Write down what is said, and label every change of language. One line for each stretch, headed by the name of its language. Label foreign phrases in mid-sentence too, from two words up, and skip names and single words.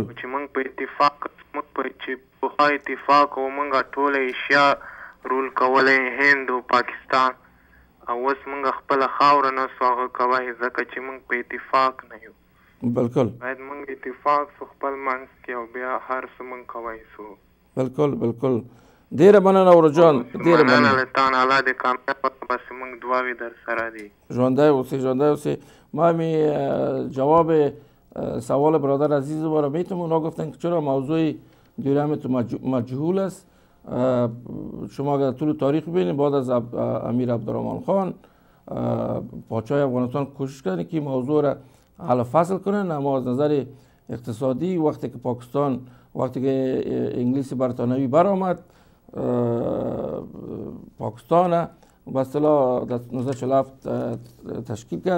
Pashto: چې موږ په اتفاق موږ چې په اتفاق او موږ ټول ایشیا رول کولای هند او پاکستان او اوس موږ خپل خاوره نه سو هغه کوي ځکه چې موږ په اتفاق نه یو. بالکل باید موږ اتفاق سو خپل منځ کې او بیا هر څه موږ کوي سو. بالکل ډیره مننه ورو جان ډیره مننه. الله دې کامیاب بس موږ دعاوې در سره دي. ژوندی اوسې
Persian: ما می جواب سوال برادر عزیز ما را میتونم اونا گفتن که چرا موضوع دیورند مجهول است. شما اگر طول تاریخ ببینید بعد از امیر عبدالرحمن خان پادشاه افغانستان کوشش کردن که موضوع را حل فصل کنن، اما از نظر اقتصادی وقتی که پاکستان وقتی که انگلیس برطانوی برآمد پاکستان به اصطلاح در 1947 تشکیل کرد.